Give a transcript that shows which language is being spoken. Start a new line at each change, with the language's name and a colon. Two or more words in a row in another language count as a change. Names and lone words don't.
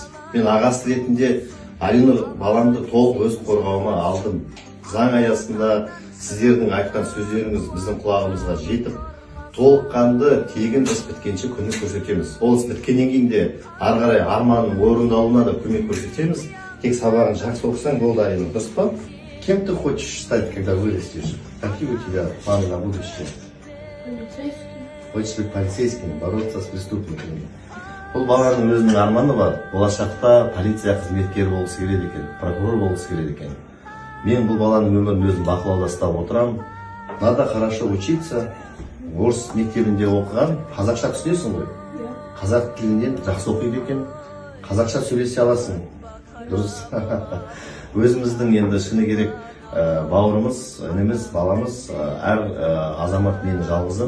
Kazakh: Мен ағасы ретінде Алинұр баламды толық өз қорғауыма алдым. Заң аясында сіздердің айтқан сөздеріңіз біздің құлағымызға жетіп, толыққанды тегін іс біткенше көмек көрсетеміз. Ол іс біткеннен кейін де ары қарай арманның орындалуына да көмек көрсетеміз. Тек сабағын жақсы оқысаң болды, Алинұр, дұрыс па?
Russian: Кем ты хочешь стать, когда вырастешь? Какие у тебя планы на будущее? Полицейский. Хочешь быть полицейским, бороться с преступниками.
Kazakh: Бұл баланың өзінің арманы бар. Болашақта полиция қызметкері болғысы келеді екен, прокурор болғысы келеді екен. Мен бұл баланың өмірін өзім бақылауда ұстап отырамын.
Russian: Надо хорошо учиться.
Kazakh: Орыс мектебінде оқыған, қазақша түсінесің ғой? Қазақ тілінен жақсы оқиды екен. Қазақша сөйлесе аласың. Дұрыс. Өзіміздің енді шыны керек бауырымыз, ініміз, баламыз, әр азамат менің жалғызым.